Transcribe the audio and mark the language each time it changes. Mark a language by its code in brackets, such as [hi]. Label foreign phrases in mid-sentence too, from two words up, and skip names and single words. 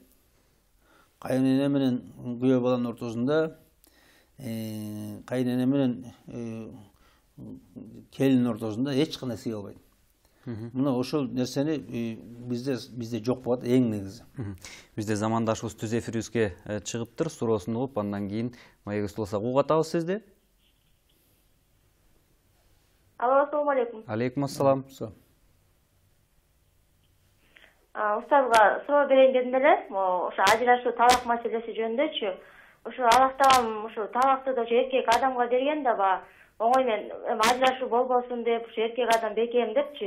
[ky] Кайнене менен күйөө баланын ортосунда, кайнене менен келиндин ортосунда эч кандай сый калбайт. Мына ошол нерсени бизде жок болот эң негизи. Бизде замандашыбыз түз эфирибизге чыгыптыр, суроосун угуп, андан кийин маегибиз болсо угатабыз сизди. Алло, [ar] السلام عليكم. عليكم السلام. [ky] Устазга суроо берейин дедим эле, ошо ажырашуу талак маселеси жөнүндөчү. Ошо Аллахтан ошо талакты да эркек адамга берген даба, оңой менен ажырашуу болбосун деп, ошо эркек адам бекем депчи.